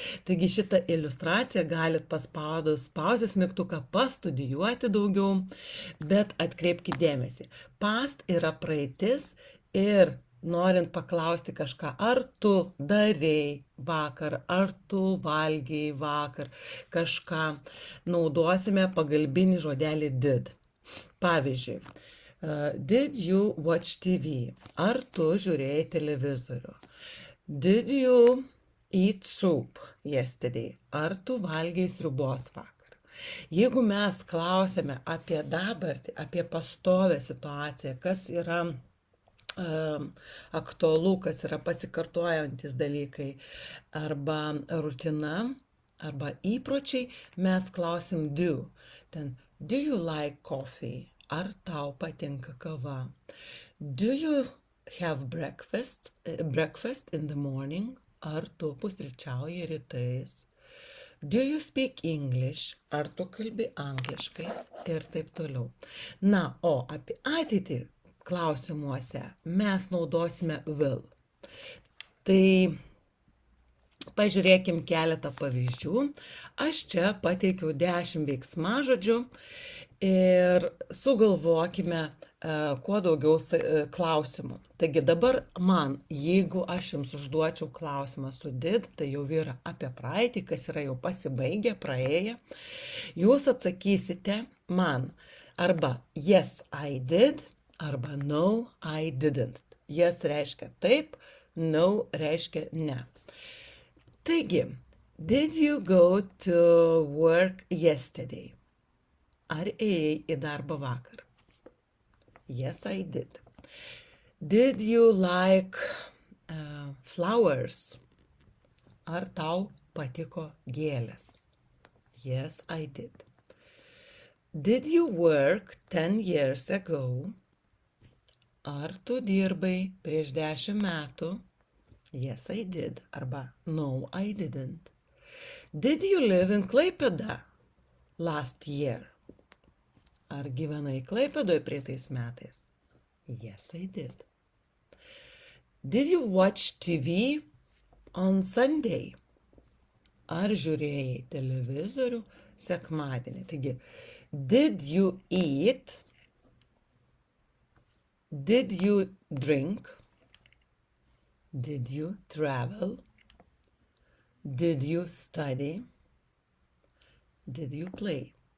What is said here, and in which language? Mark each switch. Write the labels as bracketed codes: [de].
[lt] Taigi šitą iliustraciją galit paspaudus pauzės mygtuką pastudijuoti daugiau, bet atkreipkite dėmesį. Past yra praeitis ir norint paklausti kažką, ar tu darei vakar, ar tu valgiai vakar, kažką naudosime pagalbinį žodelį did. Pavyzdžiui, [en] did you watch TV? [lt] Ar tu žiūrėjai televizorių? [en] Did you eat soup yesterday? [lt] Ar tu valgiai sriubos vakar? Jeigu mes klausėme apie dabartį, apie pastovę situaciją, kas yra aktualu, kas yra pasikartojantis dalykai, arba rutina, arba įpročiai, mes klausim do. [en] Ten, do you like coffee? [lt] Ar tau patinka kava? [en] Do you have breakfast in the morning? [lt] Ar tu pusryčiauji rytais? [en] Do you speak English? [lt] Ar tu kalbi angliškai? Ir taip toliau. Na, o apie ateitį klausimuose mes naudosime will. Tai pažiūrėkim keletą pavyzdžių. Aš čia pateikiau 10 veiksmažodžių ir sugalvokime kuo daugiau klausimų. Taigi dabar man, jeigu aš jums užduočiau klausimą su did, tai jau yra apie praeitį, kas yra jau pasibaigę, praėję. Jūs atsakysite man arba [en] yes, I did, [lt] arba [en] no, I didn't. [lt] Yes reiškia taip, no reiškia ne. [en] Taigi, did you go to work yesterday? [lt] Ar ėjai į darbą vakar? [en] Yes, I did. Did you like flowers? [lt] Ar tau patiko gėlės? [en] Yes, I did. Did you work 10 years ago? [lt] Ar tu dirbai prieš 10 metų? [en] Yes, I did. [lt] Arba [en] no, I didn't. Did you live in Klaipėda last year? [lt] Ar gyvenai Klaipėdoj praeitais metais? [en] Yes, I did. Did you watch TV on Sunday? [lt] Ar žiūrėjai televizorių sekmadienį? Taigi, [en] did you eat? Did you drink? Did you travel? Did you study? Did you play?